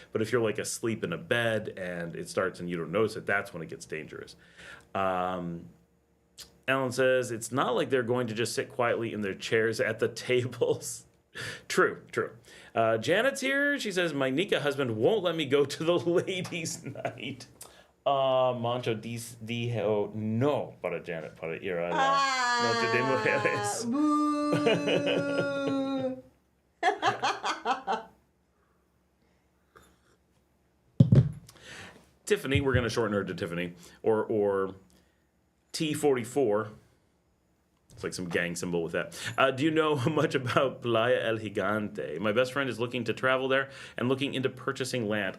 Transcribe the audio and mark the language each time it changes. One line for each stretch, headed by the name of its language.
English: But if you're like asleep in a bed and it starts and you don't notice it, that's when it gets dangerous. Alan says it's not like they're going to just sit quietly in their chairs at the tables. True. Janet's here. She says my Nica husband won't let me go to the ladies' night.
Spanish: Mancho dijo no para Janet para ir a la noche de mujeres.
English: Tiffany, we're going to shorten her to Tiffany, or T44. It's like some gang symbol with that. Do you know much about Playa El Gigante? My best friend is looking to travel there and looking into purchasing land.